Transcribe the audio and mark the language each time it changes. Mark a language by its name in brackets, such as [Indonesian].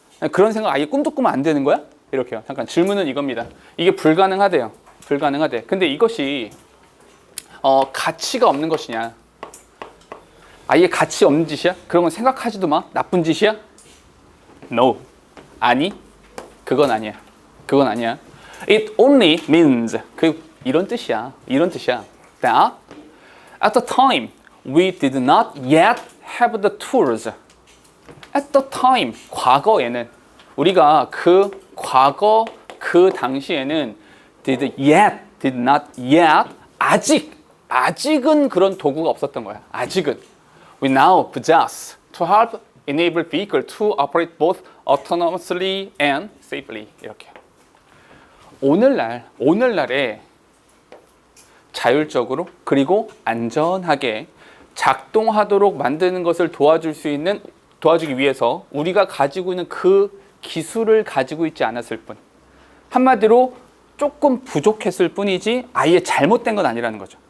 [Korean] 그런 생각 아예 꿈도 꾸면 안 되는 거야? 이렇게요. 잠깐 질문은 이겁니다. 이게 불가능하대요. 불가능하대. 근데 이것이 가치가 없는 것이냐? 아예 가치 없는 짓이야? 그런 건 생각하지도 마. 나쁜 짓이야? [English] No. [Korean] 아니, 그건 아니야. 그건 아니야. [English] It only means [Korean] 이런 뜻이야. 이런 뜻이야. [English] That at the time we did not yet have the tools. At the time, [Korean] 과거에는 우리가 과거 그 당시에는 [English] did not yet [Korean] 아직은 그런 도구가 없었던 거야. 아직은. [English] We now possess to help enable vehicle to operate both autonomously and safely. [Korean] 이렇게. 오늘날에 자율적으로 그리고 안전하게 작동하도록 만드는 것을 도와주기 위해서 우리가 가지고 있는 그 기술을 가지고 있지 않았을 뿐. 한마디로 조금 부족했을 뿐이지 아예 잘못된 건 아니라는 거죠.